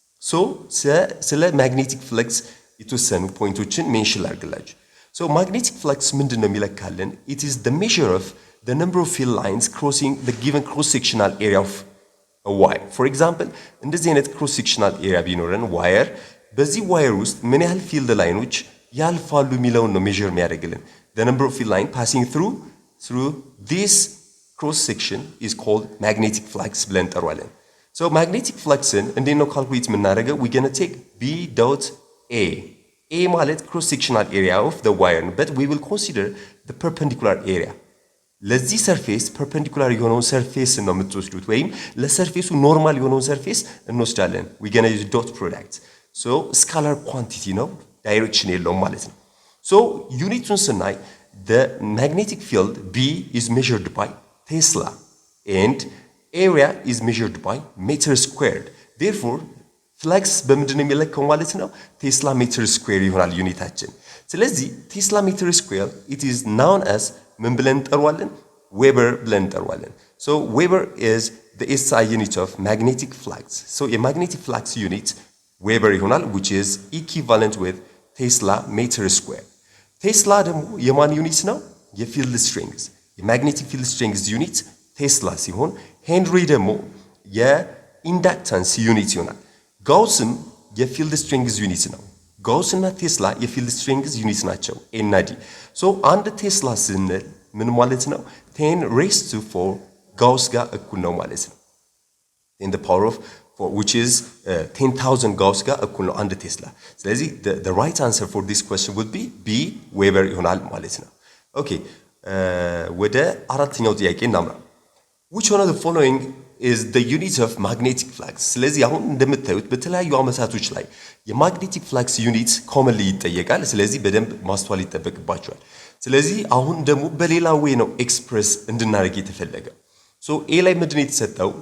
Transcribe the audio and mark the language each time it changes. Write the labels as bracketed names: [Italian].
[English] so [Amharic] ስለ magnetic flux የተወሰኑ ፖይንቶችን ሜንሽን ላድርግላችሁ [English] so magnetic flux [Amharic] ምንድነው የሚለካልን [English] it is the measure of the number of field lines crossing the given cross sectional area of a wire. [Amharic] For example, እንደዚህ አይነት cross sectional area ቢኖረን wire በዚህ wire ውስጥ ምን ያህል field ላይኖች ያልፋሉ የሚለውን ነው measure የሚያደርግልን. [English] The number of field line passing through this cross section is called magnetic flux [Amharic] ብለን እንጠራዋለን. So magnetic fluxን እንዴት ነው calculate የምናደርገው? [English] We're going to take B dot A. A [Amharic] ማለት [English] cross sectional area of the wire, but we will consider the perpendicular area. [Amharic] ለዚህ ሰርፌስ ፐርፔንዲኩላር የሆነውን ሰርፌስ ነው የምትወስዱት ወይም ለሰርፌሱ ኖርማል የሆነውን ሰርፌስ እንወስዳለን. [English] we gonna use dot product. so scalar quantity [Amharic] ነው, ዳይሬክሽን የለውም ማለት ነው. [English] so [Amharic] ዩኒቱን ስናይ [English] the magnetic field B is measured by Tesla and area is measured by meter squared. [Amharic] therefore ፍለክስ በምንድን ነው የሚለካው ማለት ነው? ቴስላ ሜትር ስኩዌር ይሆናል ዩኒታችን። ስለዚህ ቴስላ ሜትር ስኩዌር [English] it is known as [Amharic] ምን ብለን እንጠራዋለን? ዌበር ብለን እንጠራዋለን። [English] so Weber is the SI unit of magnetic flux. so [Amharic] የማግኔቲክ ፍላክስ ዩኒት ዌበር ይሆናል, [English] which is equivalent with Tesla meter square. [Amharic] ቴስላ ደግሞ የማን ዩኒት ነው? የፊልድ ስትሬንግዝ የማግኔቲክ ፊልድ ስትሬንግዝ ዩኒት ቴስላ ሲሆን ሄንሪ ደግሞ የኢንዳክታንስ ዩኒት ይሆናል። ጋውስም የፊልድ ስትሬንግዝ ዩኒት ነው። ጋውስ እና ቴስላ የፊልድ ስትሬንግዝ ዩኒት ናቸው ኤ እና ዲ። ሶ አንድ ቴስላ ስንል ምን ማለት ነው? 10 raised to 4 ጋውስ ጋር እኩል ነው ማለት ነው። [English] in the power of 4 which is 10,000 [Amharic] ጋውስ ጋር እኩል ነው አንድ ቴስላ። ስለዚህ [English] the right answer for this question would be B [Amharic] ዌበር ይሆናል ማለት ነው። ኦኬ ወደ አራተኛው ጥያቄ እናምራ። [English] which one of the following is the unit of magnetic flux? [Amharic] ስለዚህ አሁን እንደምታዩት በተለያዩ አመታቶች ላይ የማግኔቲክ ፍላክስ ዩኒት ኮመንሊ ይጠየቃል። ስለዚህ በደንብ ማስተዋል ይጠበቅባቸዋል። ስለዚህ አሁን ደግሞ በሌላ ዌይ ነው ኤክስፕረስ እንድናደርግ የተፈለገ። ሶ ኤ ላይ ምንድን የተሰጠው?